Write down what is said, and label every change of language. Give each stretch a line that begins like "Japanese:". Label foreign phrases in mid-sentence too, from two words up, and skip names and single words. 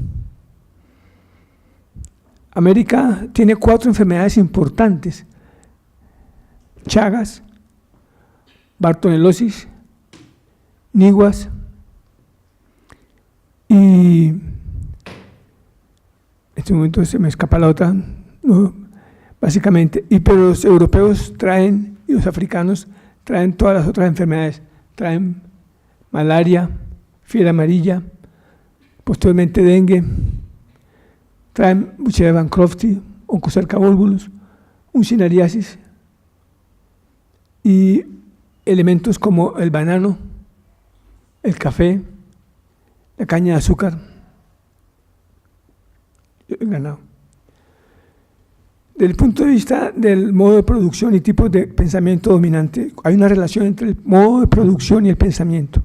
Spanish: América tiene 4 enfermedades importantes: Chagas, Bartonelosis, Niguas y en este momento se me escapa la otra, no, básicamente, pero los europeos traen y los africanos traen todas las otras enfermedades, traen malaria, fiebre amarilla, posteriormente dengue, traen Bucherea bancrofti, Oncocerca volvulus, uncinariasis y elementos como el banano, el café, la caña de azúcar, el ganado. Desde el punto de vista del modo de producción y tipos de pensamiento dominante, hay una relación entre el modo de producción y el pensamiento.